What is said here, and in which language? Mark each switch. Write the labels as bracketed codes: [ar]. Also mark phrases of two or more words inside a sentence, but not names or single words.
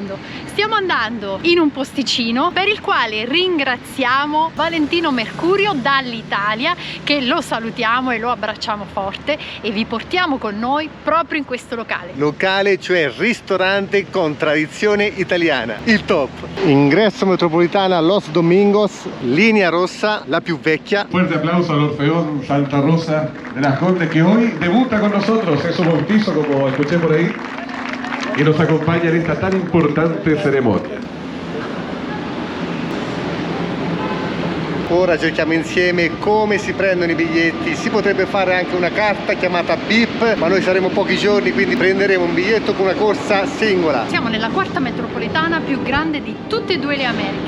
[it] Stiamo andando in un posticino per il quale ringraziamo Valentino Mercurio dall'Italia, che lo salutiamo e lo abbracciamo forte, e vi portiamo con noi proprio in questo locale. Locale, cioè ristorante con tradizione italiana, il top. Ingresso metropolitana Los Domingos, linea rossa, la più vecchia. [es] Fuerte aplauso al Orfeón Santa Rosa de las Condes, que hoy debuta con nosotros, es su bautizo, como escuché por ahí, y nos acompaña en esta tan importante ceremonia. [it] Ora cerchiamo insieme come si prendono i biglietti. Si potrebbe fare anche una carta chiamata BIP, ma noi saremo pochi giorni, quindi prenderemo un biglietto con una corsa singola. Siamo nella quarta metropolitana più grande di tutte e due le Americhe.